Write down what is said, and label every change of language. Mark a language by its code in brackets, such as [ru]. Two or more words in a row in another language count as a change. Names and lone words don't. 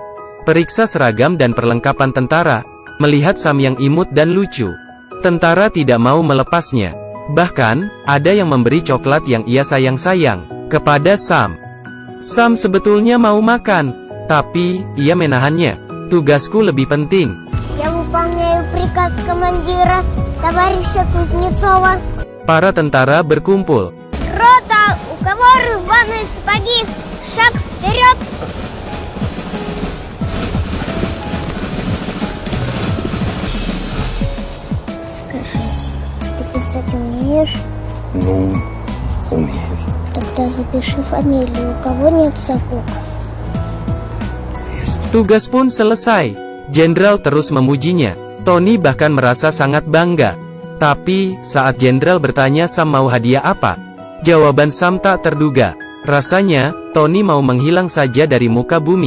[id] Periksa seragam dan perlengkapan tentara. Melihat Sam yang imut dan lucu, tentara tidak mau melepasnya. Bahkan, ada yang memberi coklat yang ia sayang-sayang kepada Sam. Sam sebetulnya mau makan, tapi ia menahannya. Tugasku lebih penting. [ru] Я выполняю приказ командира, товарища Кузнецова. [id] Para tentara berkumpul. [ru] Рота, у кого рваные сапоги? Шаг вперед! Скажи, ты писать умеешь? Ну, умею. Тогда запиши фамилию, у кого нет сапог. [id] Tugas pun selesai. Jenderal terus memujinya. Tony bahkan merasa sangat bangga. Tapi, saat jenderal bertanya Sam mau hadiah apa, jawaban Sam tak terduga. Rasanya, Tony mau menghilang saja dari muka bumi.